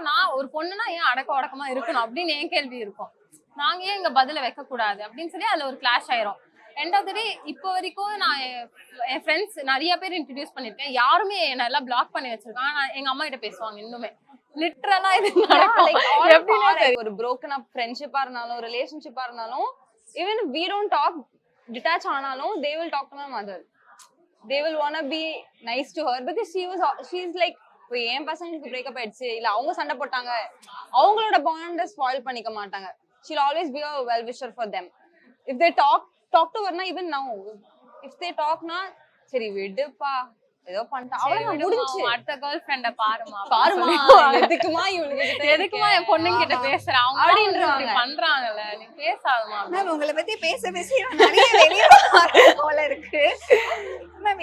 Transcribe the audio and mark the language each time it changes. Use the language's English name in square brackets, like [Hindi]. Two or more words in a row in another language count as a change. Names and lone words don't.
[Tamil] நான் ஒரு பொண்ணுன்னா ஏன் அடக்க உடக்கமா இருக்கணும் அப்படின்னு என் கேள்வி இருக்கும். நாங்க ஏன் எங்க பதில வைக்க கூடாது அப்படின்னு சொல்லி அதுல ஒரு கிளாஷ் ஆயிரும். ரெண்டாவது இப்போ வரைக்கும் நான் என் ஃப்ரெண்ட்ஸ் நிறைய பேர் இன்ட்ரடியூஸ் பண்ணிருக்கேன். யாருமே என்ன எல்லாம் பிளாக் பண்ணி வச்சிருக்காங்க. ஆனா எங்க அம்மா கிட்ட பேசுவாங்க இன்னுமே. லிட்டரலா இது நடக்கும். [English] ஒரு broken up [Tamil] ஃப்ரெண்ட்ஷிப்பா இருந்தாலும் ரிலேஷன்ஷிப்பா இருந்தாலும் [English] even we don't talk detach ஆனாலும் they will talk to my mother. They will wanna be nice to her because she's like [Tamil] என் பசங்களுக்கு பிரேக்கப் ஆயிடுச்சு இல்ல அவங்க சண்டை போட்டாங்க அவங்களோட பாண்ட ஸ்பாயில் பண்ணிக்க மாட்டாங்க. [English] she'll always be a well wisher for them. If they talk to her na even now if they talk na [Tamil] சரி விடுப்பா ஏதோ பண்ணிட்டா அவள முடிஞ்சு அடுத்த கேர்ள் ஃப்ரெண்ட பாருமா எதுக்குமா இவளுக்கு எதுக்குமா என் பொண்ணுங்க கிட்ட பேசுற அவங்க அப்படின்றாங்க பண்றாங்கல நீ பேசாதமா. மேம் உங்களை பத்தி பேச நிறைய வெளிய போல இருக்கு மேம்.